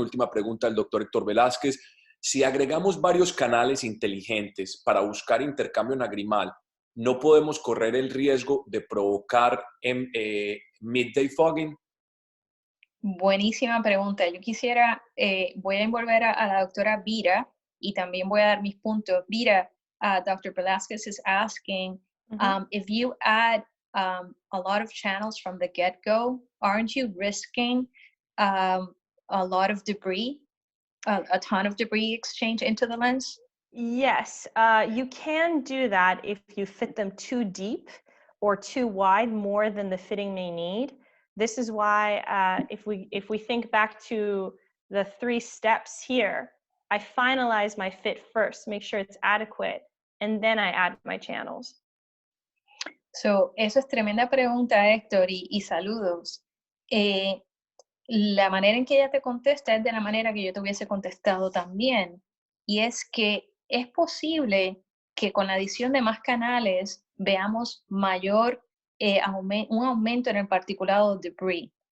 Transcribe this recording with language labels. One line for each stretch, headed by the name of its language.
Spanish: Última pregunta del doctor Héctor Velázquez. Si agregamos varios canales inteligentes para buscar intercambio nagrimal, ¿no podemos correr el riesgo de provocar
English: midday fogging?
Spanish: Buenísima pregunta. Yo quisiera, voy a envolver a la doctora Vira y también voy a dar mis puntos. Vira, Dr.
English: Velázquez is asking, if you add a lot of channels from the get-go, aren't you risking a lot of debris, a ton of debris exchange into the lens? Yes, you can do that if you fit them too deep or too wide, more than the fitting may need. This is why if we think back to the 3 steps here, I finalize my fit first, make sure it's adequate, and then I add my channels. So,
Spanish: eso es tremenda pregunta, Héctor, y saludos. La manera en que ella te contesta es de la manera que yo te hubiese contestado también. Y es que es posible que con la adición de más canales veamos mayor, un aumento en el particulado debris.